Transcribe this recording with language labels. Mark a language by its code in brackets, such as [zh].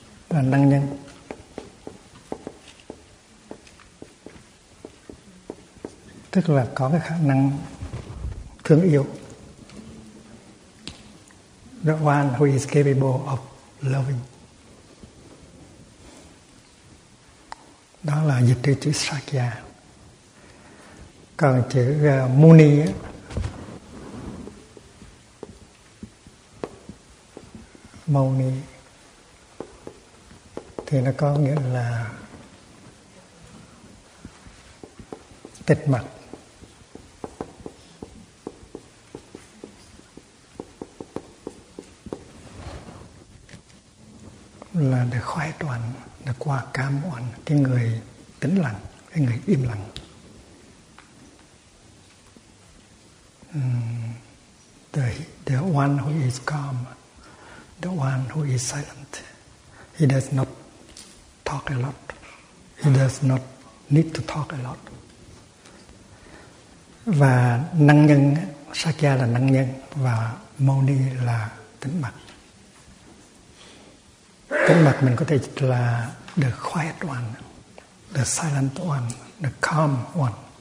[vi] Là năng nhân. Tức là có cái khả năng thương yêu. [en] The one who is capable of loving. [vi] Đó là dịch từ chữ Sakya. Còn chữ Muni á, Muni thì nó có nghĩa là tịch mặc. Là để khoái toàn, để qua cam oan, cái người tĩnh lặng, cái người im lặng. [en] The one who is calm, the one who is silent, he does not talk a lot, he does not need to talk a lot. [vi] Và năng nhân, Sakya là năng nhân và Moni là tĩnh mặc. Tĩnh mặc mình có thể dịch là [en] the quiet one, the silent one, the calm one.